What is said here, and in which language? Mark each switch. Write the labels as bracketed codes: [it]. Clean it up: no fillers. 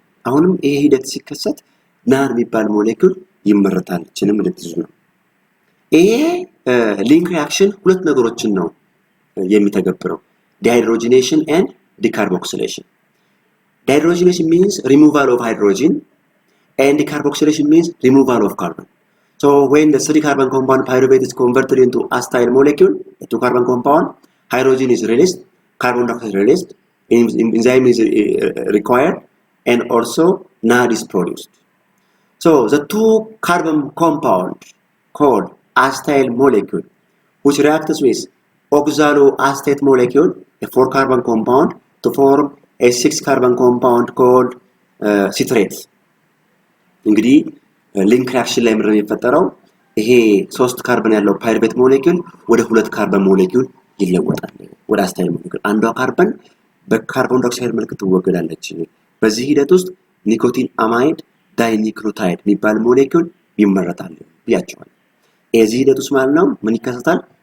[am] አሁንም ይሄ ሂደት ሲከሰት NAD የሚባል ሞሌኪውል ይመረታል። እችንም ልትይዙ ነው። ይሄ ሊንክ ሪአክሽን ሁለት ነገሮችን ነው የሚተገብረው፣ [en] dehydrogenation and decarboxylation. Dehydrogenation means removal of hydrogen and decarboxylation means removal of carbon. So when the 3 carbon compound pyruvate is converted into acetyl molecule, the 2 carbon compound, hydrogen is released, carbon dioxide is released, enzyme is required, and also NAD is produced. So the 2 carbon compound called acetyl molecule, which reacts with oxaloacetate molecule, a 4 carbon compound, to form a 6 carbon compound called citrate. [am] እንግዲህ ሊንክ ሪአክሽን ላይ ምንድነው የሚፈጠረው? ይሄ 3 ካርበን ያለው ፓይሩቬት ሞሌኪውል ወደ 2 ካርበን ሞሌኪውል ይለወጣል። ወደ አሲታይል ሞሌኪውል አንዷ ካርበን በካርቦን ዳይኦክሳይድ መልክ ትወገዳለች። በዚህ ሂደት ውስጥ ኒኮቲን አማይድ ዳይኒክሎታይድ የሚባል ሞሌኪውል ይመረታል ብያቸዋለሁ። የዚህ ሂደት ውስጥ ማለት ነው ምን ይከሰታል?